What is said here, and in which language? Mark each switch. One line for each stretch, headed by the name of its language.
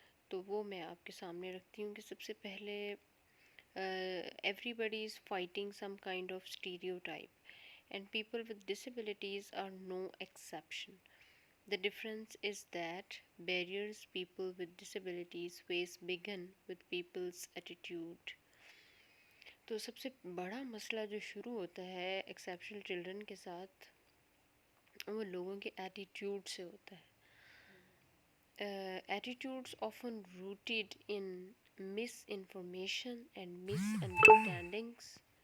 Urdu: تو وہ میں آپ کے سامنے رکھتی ہوں کہ سب سے پہلے
English: everybody is fighting some kind of stereotype and people with disabilities are no exception. The difference is that barriers people with disabilities face begin with people's attitude.
Urdu: تو سب سے بڑا مسئلہ جو شروع ہوتا ہے ایکسیپشنل چلڈرن کے ساتھ وہ لوگوں کے ایٹیٹیوڈ سے ہوتا ہے.
English: Attitudes often rooted in misinformation and misunderstandings.